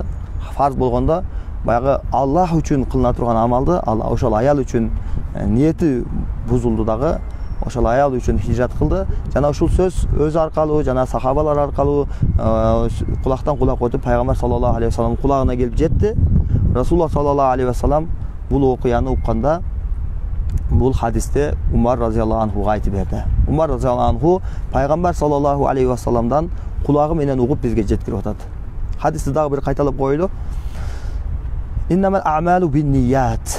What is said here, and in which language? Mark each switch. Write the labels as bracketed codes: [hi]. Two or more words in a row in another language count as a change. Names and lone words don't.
[ky] Фарз болгондо баягы Аллах үчүн кылына турган амалды ошол аял үчүн ниети бузулду дагы. Ошол аял үчүн хижрат кылды. Жана ушул сөз өзү аркылуу жана сахабалар аркылуу кулактан кулак өтүп пайгамбар [ar] صلى الله عليه وسلم [ky] кулагына келип жетти. Расулуллах [ar] صلى الله عليه وسلم [ky] бул окуяны укканда бул хадисте Умар [ar] رضي الله عنه [ky] айтып берди. Умар [ar] رضي الله عنه [ky] пайгамбар [ar] صلى الله عليه وسلم [ky] кулагы менен угуп бизге жеткирип атат. Хадисти дагы бир кайталап коелу. [ar] إنما الأعمال بالنية.